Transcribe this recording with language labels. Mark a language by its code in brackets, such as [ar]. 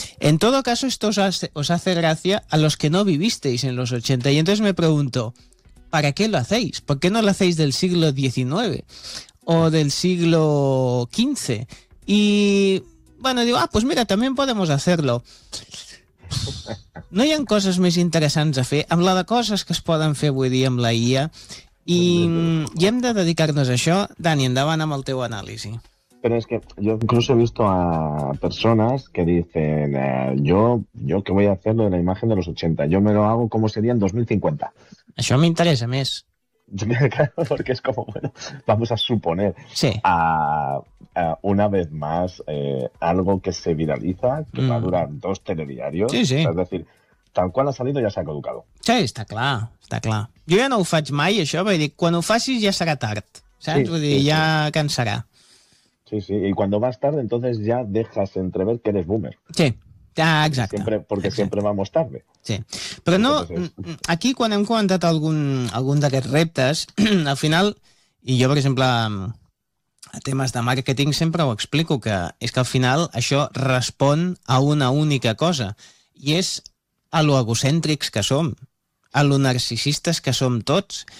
[es] En todo caso, esto os hace gracia a los que no vivisteis en los 80. Y entonces me pregunto, ¿para qué lo hacéis? ¿Por qué no lo hacéis del siglo XIX o del siglo XV? Y, bueno, digo, pues mira, también podemos hacerlo. [ca] No hi ha coses més interessants a fer amb la de coses que es poden fer avui dia amb la IA i hem de dedicar-nos a això. Dani, endavant amb el teu anàlisi. [es] Pero es que yo incluso he visto a personas que dicen yo que voy a hacer lo de la imagen de los 80, yo me lo hago como sería en 2050. [ca] Això m'interessa més. [es] Claro, porque es como, bueno, vamos a suponer sí. a una vez más algo que se viraliza, que va a durar dos telediarios. Sí, sí. Es decir, tal cual ha salido ya se ha caducado. Sí, está claro. Yo ya no lo [ca] faig mai, això, vull dir, quan ho facis ja serà tard, saps? Vull dir, ja cansarà. [es] Sí, sí, y cuando vas tarde entonces ya dejas entrever que eres boomer. [ca] Sí. Ah, exacte. Sempre [es] vamos tarde. Sí. [ca] Però no, aquí quan hem comentat algun d'aquests reptes, al final, i jo, per exemple, a temes de màrqueting sempre ho explico, que és que al final això respon a una única cosa, i és a lo egocèntrics que som, a lo narcisistes que som tots.